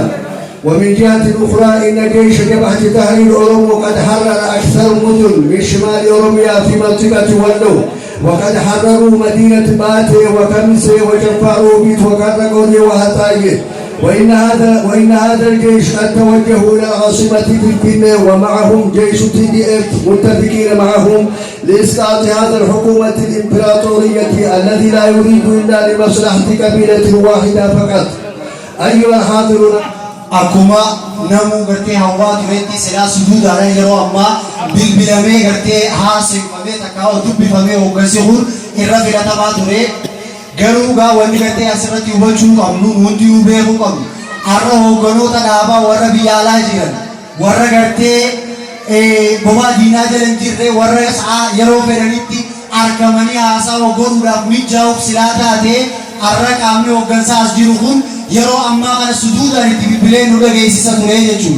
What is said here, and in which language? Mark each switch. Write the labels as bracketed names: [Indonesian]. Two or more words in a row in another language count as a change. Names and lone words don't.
[Arabic] ومن جهة أخرى إن جيش جبهة تحرير الأورمو قد حرر أكثر مدن من شمال أوروميا في منطقة ولو وقد حرروا مدينة باتي وكمسي وجفاروبيت وكرقوني وهتاية وإن هذا الجيش قد توجهوا إلى العاصمة فلبين ومعهم جيش TDF متفقين معهم لإسقاط هذا الحكومة الإمبراطورية الذي لا يريد إلا لمصلحة قبيلة واحدة فقط. أيها الحاضرون [Oromo] Akkuma namuu gartee hawaa tureetti silaa sujuudhaan yeroo ammaa bilbilamee gartee haaseffamee takkaa dubbifamee hooggansi kun irra filatamaa ture. Garuu gaa wanti gartee asirratti hubachuu qabnu hundi beekuu qabnu. Har'a hoogganoota dhaabaa warra biyya alaa jiran warra gartee bomaa diinaa jala hin jirre warra yeroo fedhanitti argamanii haasaa godhuudhaaf mijaa'uuf silaa taatee har'a qaamni hooggansaa as jiru kun yeroo ammaa kana sujuudhaan itti bilbilee nu dhageessisa ture jechuudha.